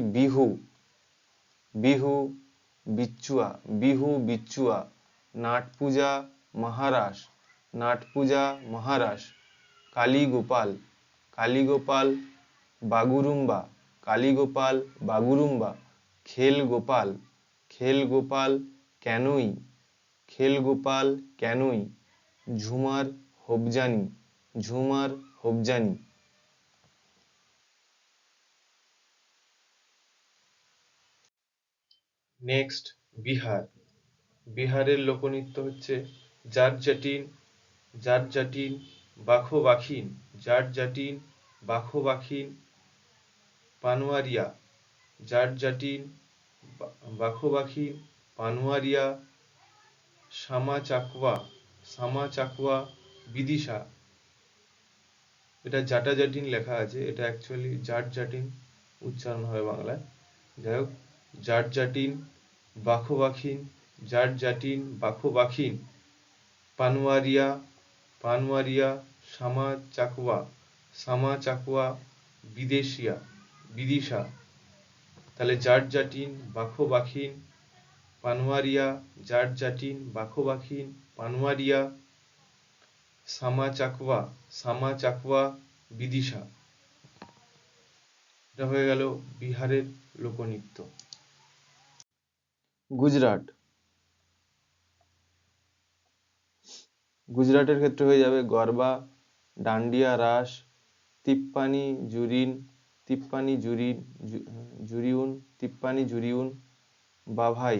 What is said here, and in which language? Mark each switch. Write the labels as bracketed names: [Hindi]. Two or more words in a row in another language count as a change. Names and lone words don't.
[Bangla] বিহু, বিহু, বিচ্চুয়া, বিহু, বিচ্চুয়া, নাট পূজা, মহারাস, নাট পূজা, মহারাস, কালী গোপাল, কালী গোপাল, বাগুরুম্বা, কালী গোপাল, বাগুরুম্বা, খেল গোপাল, খেল গোপাল, ক্যানুই, খেল গোপাল, ক্যানুই, ঝুমার হোপজানি, ঝুমার হোপজানি। নেক্সট বিহার। বিহারের লোকনৃত্য হচ্ছে জাট জাটিন, জাট জাটিন, বাখো বাখিন, জাট জাটিন, বাখো বাখিন, পানওয়ারিয়া, জাট জাটিন, বাখো বাখিন, পানওয়ারিয়া, শামা চাকওয়া, শামা চাকওয়া, বিদিশা। এটা জাটা জাটিন লেখা আছে, এটা অ্যাকচুয়ালি জাট জাটিন উচ্চারণ হয় বাংলায়। যাই হোক, জাট জাটিন, বাখো বাখিন, জাট জাটিন, বাখো বাখিন, পানওয়ারিয়া, পানওয়ারিয়া, শামা চাকওয়া, শামা চাকওয়া, বিদেশিয়া, বিদিশা। তাহলে জাট জাটিন, বাখো বাখিন, পানওয়ারিয়া, জাট জাটিন, বাখো বাখিন, পানওয়ারিয়া, শামা চাকওয়া, শামা চাকওয়া, বিদিশা। এটা হয়ে গেল বিহারের লোকনৃত্য। গুজরাট। গুজরাটের ক্ষেত্রে হয়ে যাবে গরবা, ডান্ডিয়া রাস, তিপ্পানি জুরিন, তিপ্পানি জুরিন, জুরিউন, তিপ্পানি জুরিউন, বাভাই।